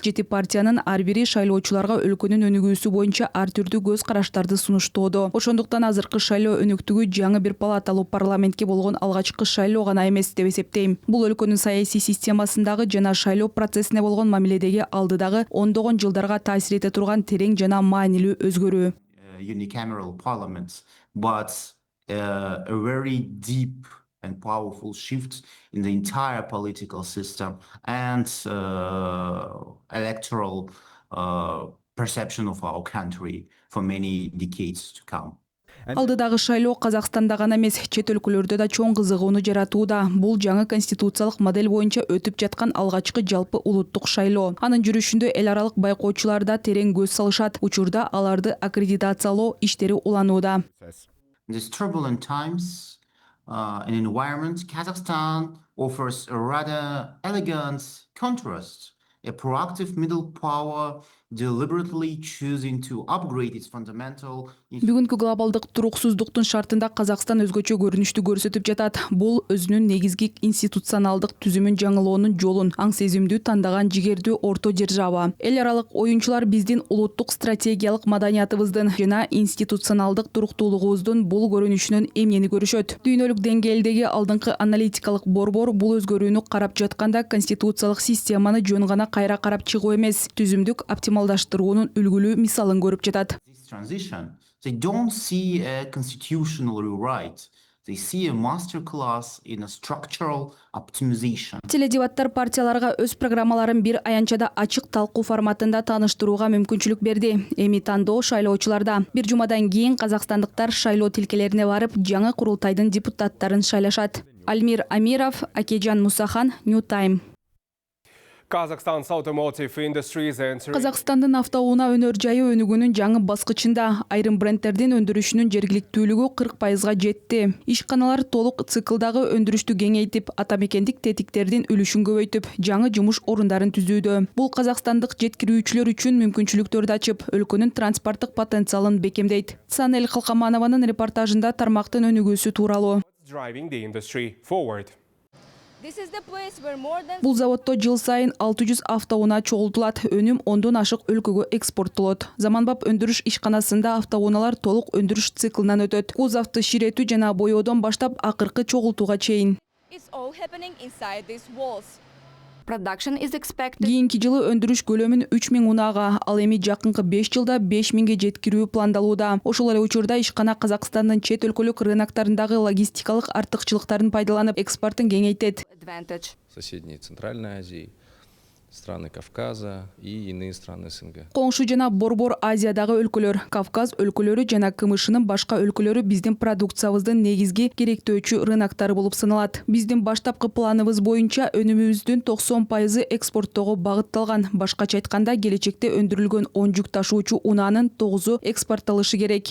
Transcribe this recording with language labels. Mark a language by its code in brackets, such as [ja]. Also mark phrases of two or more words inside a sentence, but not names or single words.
[ky] 7 партиянын ар бири шайлоочуларга өлкөнүн өнүгүүсү боюнча ар түрдүү көз караштарды сунуштоодо. Ошондуктан азыркы шайлоо өнөктүгү жаңы бир палаталуу парламентке болгон алгачкы шайлоо гана эмес деп эсептейм. Бул өлкөнүн саясий системасындагы жана шайлоо процессине болгон мамиледеги алдыдагы ондогон жылдарга таасир эте турган терең жана маанилүү өзгөрүү. [en] Unicameral parliaments, but a very deep and powerful shift in the entire political system and electoral perception of our country for many decades to come. [ky] Алдыдагы шайлоо Казакстанда гана эмес, чет өлкөлөрдө да чоң кызыгууну жаратууда. Бул жаңы конституциялык модель боюнча өтүп жаткан алгачкы жалпы улуттук шайлоо. Анын жүрүшүндө эл аралык байкоочулар да терең көз салышат. Учурда аларды аккредитациялоо иштери уланууда. [en] In these turbulent times, in an environment, Kazakhstan offers a rather elegant contrast, a proactive middle power deliberately choosing to upgrade its fundamental [ky] Бүгүнкү глобалдык туруксуздуктун шартында Казакстан өзгөчө көрүнүштү көрсөтүп жатат. Бул өзүнүн негизги институционалдык түзүмүн жаңылоонун жолун аң сезимдүү тандаган жигердүү орто держава. Эл аралык оюнчулар биздин улуттук стратегиялык маданиятыбыздын жана институционалдык туруктуулугубуздун бул көрүнүшүнөн эмнени көрүшөт? Дүйнөлүк деңгээлдеги алдыңкы аналитикалык борбор бул өзгөрүүнү карап жатканда конституциялык системаны жөн гана кайра карап чыгуу эмес, түзүмдүк оптималдаштыруунун үлгүлүү мисалын көрүп жатат. [en] this transition. They don't see a constitutional rewrite. They see a masterclass in a structural optimization. [ky] Теледебаттар партияларга өз программаларын бир аянчада ачык талкуу форматында тааныштырууга мүмкүнчүлүк берди. Эми тандоо шайлоочуларда. Бир жумадан кийин казакстандыктар шайлоо тилкелерине барып, жаңы курултайдын депутаттарын шайлашат. Альмир Амиров, Акежан Мусахан, New Time. [en] Kazakhstan's automotive industries entering [ky] Казакстандын автоунаа өнөр жайы өнүгүүнүн жаңы баскычында айрым брендтердин өндүрүшүнүн жергиликтүүлүгү 40%га жетти. Ишканалар толук циклдагы өндүрүштү кеңейтип, атамекендик тетиктердин үлүшүн көбөйтүп, жаңы жумуш орундарын түзүүдө. Бул казакстандык жеткирүүчүлөр үчүн мүмкүнчүлүктөрдү ачып, өлкөнүн транспорттук потенциалын бекемдейт. Санель Калкаманованын репортажында тармактын өнүгүүсү тууралуу. [en] driving the industry forward. [ky] Бул заводдо жыл сайын 600 автоунаа чогултулат, өнүм 10дон ашык өлкөгө экспорттолот. Заманбап өндүрүш ишканасында автоунаалар толук өндүрүш циклынан өтөт. Кузовду ширетүү жана боёодон баштап акыркы чогултууга чейин. Кийинки жылы өндүрүш көлөмүн 3000 унаага, ал эми жакынкы 5 жылда 5000ге жеткирүү пландалууда. Ошол эле учурда ишкана Казакстандын чет өлкөлүк рыноктарындагы логистикалык артыкчылыктарын пайдаланып, экспортун кеңейтет. [ru] Соседней Центральной Азии, страны Кавказа и иные страны СНГ. [ky] Коңшу жана Борбор Азиядагы өлкөлөр, Кавказ өлкөлөрү жана КМШнын башка өлкөлөрү биздин продукциябыздын негизги керектөөчү рыноктары болуп саналат. Биздин баштапкы планыбыз боюнча өнүмүбүздүн 90% экспорттоого багытталган. Башкача айтканда, келечекте өндүрүлгөн 10 жүк ташуучу унаанын 9-у экспортталышы керек.